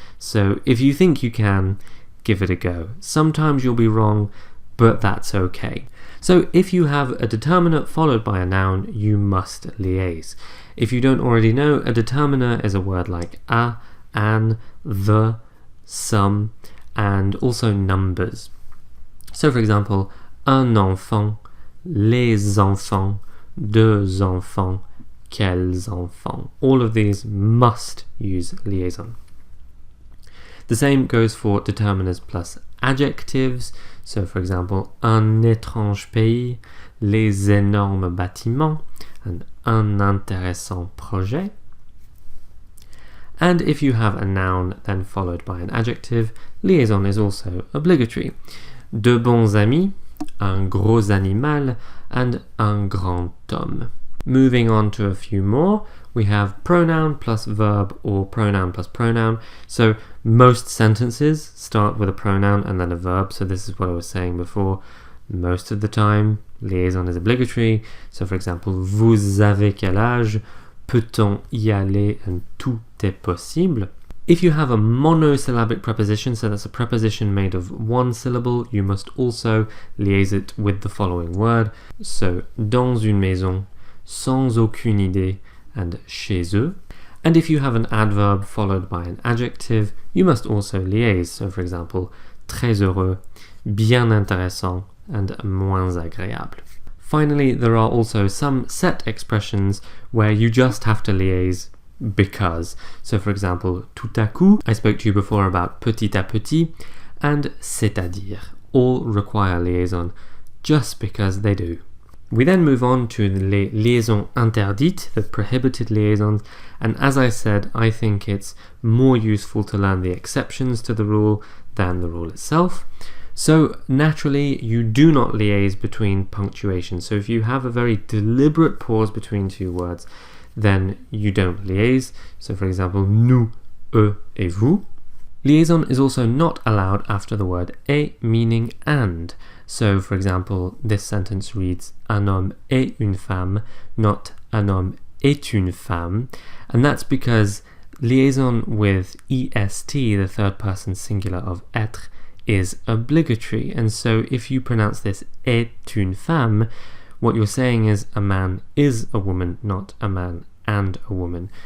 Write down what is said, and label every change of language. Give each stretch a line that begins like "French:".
English: So if you think you can, give it a go. Sometimes you'll be wrong, but that's okay. So if you have a determiner followed by a noun, you must liaise. If you don't already know, a determiner is a word like a, an, the, some, and also numbers. So for example,
French: un enfant, les enfants, deux enfants, quels enfants.
English: All of these must use liaison. The same goes for determiners plus adjectives. So for example,
French: un étrange pays, les énormes bâtiments,
English: and
French: un intéressant projet.
English: And if you have a noun then followed by an adjective, liaison is also obligatory.
French: De bons amis, un gros animal,
English: and
French: un grand homme.
English: Moving on to a few more, we have pronoun plus verb or pronoun plus pronoun. So most sentences start with a pronoun and then a verb. So this is what I was saying before. Most of the time, liaison is obligatory. So for example,
French: vous avez quel âge? Peut-on y aller?
English: And
French: tout est possible.
English: If you have a monosyllabic preposition, so that's a preposition made of one syllable, you must also liaise it with the following word. So
French: dans une maison, sans aucune idée,
English: and
French: chez eux.
English: And if you have an adverb followed by an adjective, you must also liaise. So for example,
French: très heureux, bien intéressant,
English: and
French: moins agréable.
English: Finally, there are also some set expressions where you just have to liaise because. So for example,
French: tout à coup,
English: I spoke to you before about
French: petit à petit,
English: and
French: c'est-à-dire
English: all require liaison just because they do. We then move on to
French: les liaisons interdites,
English: the prohibited liaisons, and as I said, I think it's more useful to learn the exceptions to the rule than the rule itself. So naturally, you do not liaise between punctuation. So if you have a very deliberate pause between two words, then you don't liaise. So for example,
French: nous, eux et vous.
English: Liaison is also not allowed after the word et, meaning and. So, for example, this sentence reads
French: un homme et une femme,
English: not
French: un homme est une femme.
English: And that's because liaison with est, the third person singular of être, is obligatory. And so if you pronounce this
French: est une femme,
English: what you're saying is a man is a woman, not a man and a woman.